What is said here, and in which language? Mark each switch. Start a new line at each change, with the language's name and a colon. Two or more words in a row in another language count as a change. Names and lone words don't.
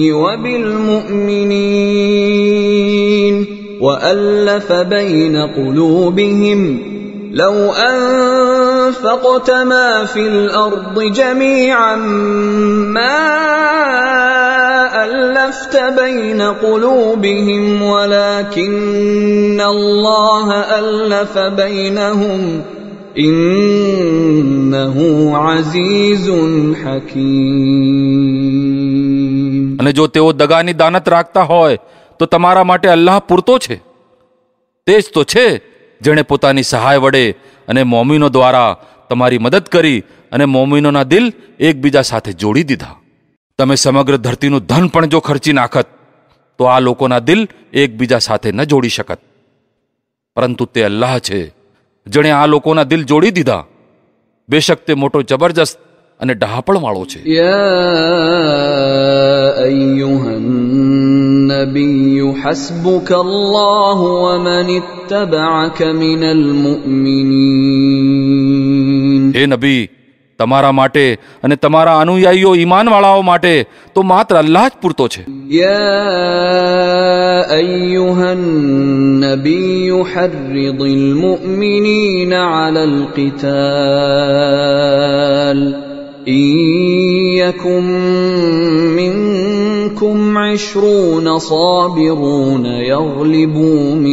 Arabic: وَبِالْمُؤْمِنِينَ وَأَلَّفَ بَيْنَ قُلُوبِهِمْ لَوْ أَنفَقْتَ أنفقت ما في الأرض جميعا ما ألفت بين قلوبهم ولكن الله ألف بينهم إنه عزيز حكيم.
Gujarati: અને જો તેઓ દગાની દાનત રાખતા હોય તો તમારા માટે અલ્લાહ પૂરતો છે. તે જ તો છે જેણે પોતાની સહાય વડે અને મોમીનો દ્વારા તમારી મદદ કરી અને મોમીનોના દિલ એકબીજા સાથે જોડી દીધા. તમે સમગ્ર ધરતીનું ધન પણ જો ખર્ચી નાખત તો આ લોકોના દિલ એકબીજા સાથે ન જોડી શકત, પરંતુ તે અલ્લાહ છે જેણે આ લોકોના દિલ જોડી દીધા. બેશક તે મોટો જબરજસ્ત અને ડહાપણવાળો છે.
Arabic: أيها النبي حسبك الله ومن اتبعك من المؤمنين.
Gujarati: હે નબી, તમારા માટે અને તમારા અનુયાયીઓ ઈમાનવાળાઓ માટે તો માત્ર અલ્લાહ જ પૂરતો છે.
Arabic: يا أيها النبي حرض المؤمنين على القتال إن يكن منكم 20 صابرون يغلبوا